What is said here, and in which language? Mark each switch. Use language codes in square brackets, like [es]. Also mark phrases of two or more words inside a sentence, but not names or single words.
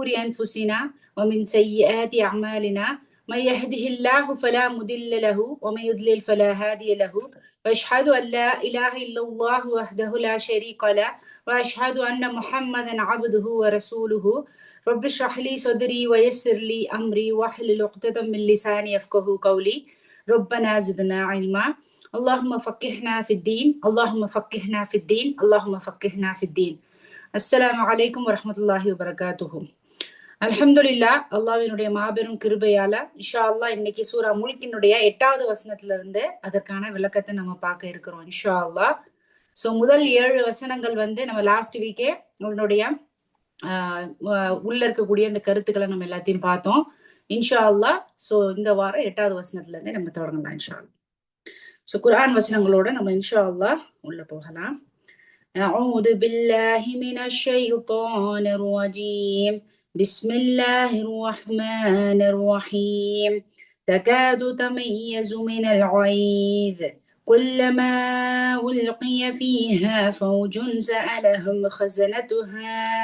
[ar] أنفسنا ومن سيئات أعمالنا من يهده الله فلا مضل له ومن يضلل فلا هادي له وأشهد أن لا إله إلا الله وحده لا شريك له وأشهد أن محمدا عبده ورسوله رب اشرح لي صدري ويسر لي أمري واحلل عقدة من لساني يفقهوا قولي ربنا زدنا علما اللهم فقهنا في الدين اللهم فقهنا في الدين اللهم فقهنا في الدين. السلام عليكم ورحمة الله وبركاته. [ta] அல்ஹம்துலில்லா, அல்லாஹ்வினுடைய மாபெரும் கிருபையால [ar] إن شاء الله [ta] இன்னைக்கு சூரா முல்கினுடைய 8வது வசனத்துல இருந்து அதற்கான விளக்கத்தை நம்ம பார்க்க இருக்கிறோம் [ar] إن شاء الله. [ta] சோ முதல் 7 வசனங்கள் நம்ம [en] last week [ta] அதனுடைய உள்ள இருக்கக்கூடிய அந்த கருத்துக்களை நம்ம எல்லாத்தையும் பார்த்தோம் [ar] إن شاء الله. [ta] சோ இந்த வாரம் 8வது வசனத்துல இருந்து நம்ம தொடங்கலாம் [ar] إن شاء الله. [ta] சோ குர்ஆன் வசனங்களோட நம்ம [ar] إن شاء الله [ta] உள்ள போகலாம். [ar] أعوذ بالله من الشيطان الرجيم بسم الله الرحمن الرحيم تكاد تميز من الغيظ كلما ألقي فيها فوج سألهم خزنتها